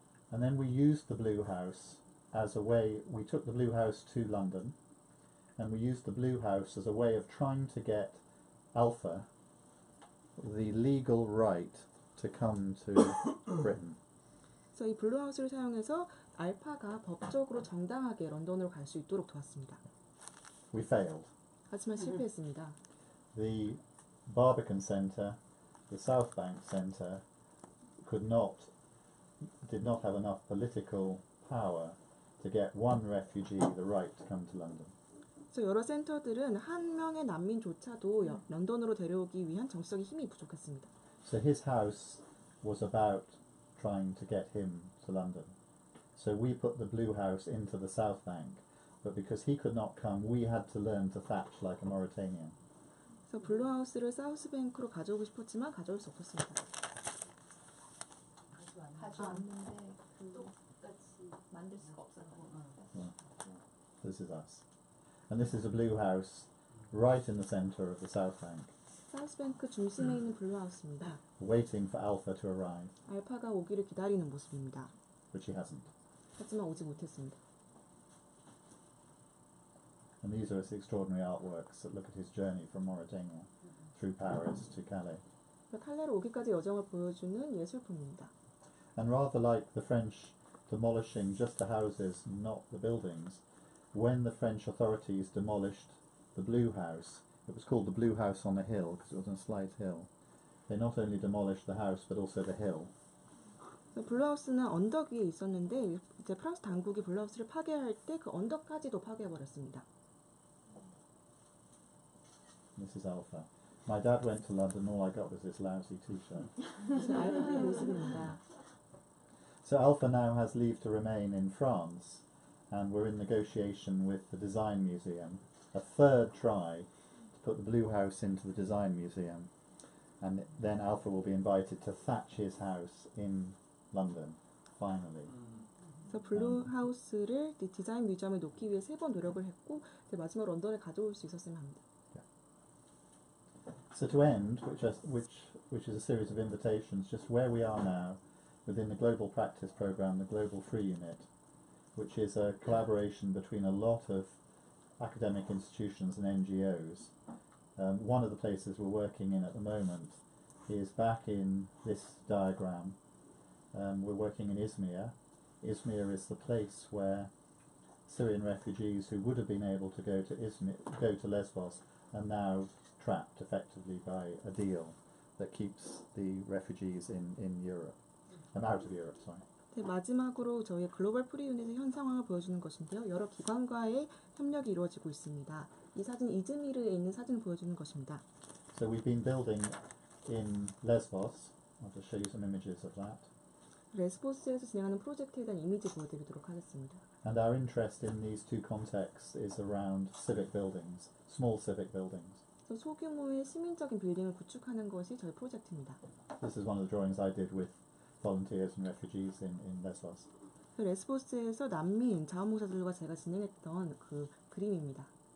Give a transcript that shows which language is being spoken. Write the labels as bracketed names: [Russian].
[English] And then we used the Blue House as a way, we took the Blue House to London, and we used the Blue House as a way of trying to get Alpha the legal right to come to Britain. [Korean] 그래서 이 블루하우스를 사용해서 알파가 법적으로 정당하게 런던으로 갈 수 있도록 도왔습니다. [English] We failed. [Korean] 하지만 실패했습니다. [English] The Barbican Centre, the South Bank Centre, did not have enough political power to get one refugee the right to come to London. [Korean] 그래서 여러 센터들은 한 명의 난민조차도 런던으로 데려오기 위한 정치적인 힘이 부족했습니다. [English] So his house was about trying to get him to London. So we put the Blue House into the South Bank, but because he could not come, we had to learn to thatch like a Mauritanian. [Korean] 그래서 블루하우스를 사우스뱅크로 가져오고 싶었지만 가져올 수 없었습니다. 가져왔는데 똑같이 만들 수가 없었어요. [English] This is us. And this is a Blue House right in the centre of the South Bank, [Korean] 사우스뱅크 중심에 있는 블루하우스입니다. [English] waiting for Alpha to arrive, [Korean] 알파가 오기를 기다리는 모습입니다. [English] which he hasn't. [Korean] 하지만 오지 못했습니다. [English] And these are his extraordinary artworks that look at his journey from Mauritania through Paris to Calais. [Korean] 칼레로 오기까지 여정을 보여주는 예술품입니다. [English] And rather like the French demolishing just the houses, not the buildings, when the French authorities demolished the Blue House, it was called the Blue House on a hill because it was on a slight hill. They not only demolished the house but also the hill. [Korean] 블루하우스는 언덕 위에 있었는데 이제 프랑스 당국이 블루하우스를 파괴할 때 그 언덕까지도 파괴해버렸습니다. [English] This is Alpha. My dad went to London, all I got was this lousy t-shirt. [Korean] 알파의 모습입니다. [English] So Alpha now has leave to remain in France, and we're in negotiation with the Design Museum, a third try to put the Blue House into the Design Museum, and then Alpha will be invited to thatch his house in London, finally. [Korean] 그래서 블루하우스를 디자인 뮤지엄에 놓기 위해 3번 노력을 했고 마지막 런던에 가져올 수 있었으면 합니다. [English] So to end, which is a series of invitations, just where we are now within the Global Practice Programme, the Global Free-Unit, which is a collaboration between a lot of academic institutions and NGOs. One of the places we're working in at the moment is back in this diagram. We're working in Izmir. Izmir is the place where Syrian refugees who would have been able to go to Lesbos are now trapped effectively by a deal that keeps the refugees in Europe. Out of Europe, sorry. [Korean] 네, 마지막으로 저희 글로벌 프리유닛의 현 상황을 보여주는 것인데요. 여러 기관과의 협력이 이루어지고 있습니다. 이 사진 이즈미르에 있는 사진을 보여주는 것입니다. [English] So we've been building in Lesbos. I'll just show you some images of that. [Korean] 레스보스에서 진행하는 프로젝트에 대한 이미지 보여드리도록 하겠습니다. [English] And our interest in these two contexts is around civic buildings, small civic buildings. [Korean] 소규모의 시민적인 빌딩을 구축하는 것이 저희 프로젝트입니다. [English] This is one of the drawings I did with volunteers and refugees in Lesbos. [Korean] 레스보스에서 난민 자원봉사자들과 제가 진행했던 그 그림입니다.